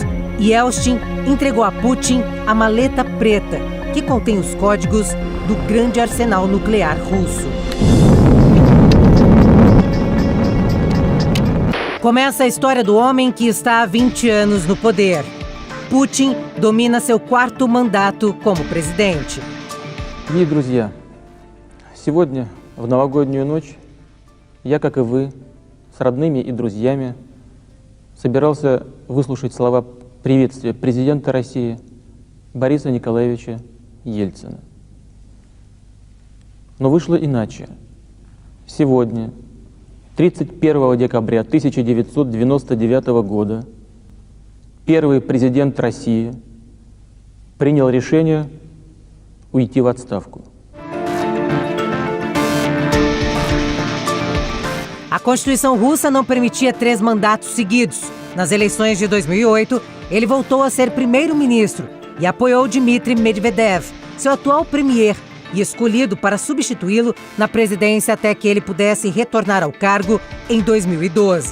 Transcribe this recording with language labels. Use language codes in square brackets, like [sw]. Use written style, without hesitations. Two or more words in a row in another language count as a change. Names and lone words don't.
[pt] Yeltsin entregou a Putin a maleta preta, que contém os códigos do grande arsenal nuclear russo. Começa a história do homem que está há 20 anos no poder. Putin domina seu 4º mandato como presidente. [ru] Дорогие друзья, сегодня, в новогоднюю ночь, я, как и вы, с родными и друзьями, собирался выслушать слова приветствия президента России Бориса Николаевича Ельцина. Но вышло иначе. Сегодня, 31 декабря 1999 года, первый президент России принял решение уйти в отставку. [pt] A Constituição russa não permitia 3 mandatos seguidos. Nas eleições de 2008, ele voltou a ser primeiro-ministro e apoiou Dmitry Medvedev, seu atual premier, e escolhido para substituí-lo na presidência até que ele pudesse retornar ao cargo em 2012.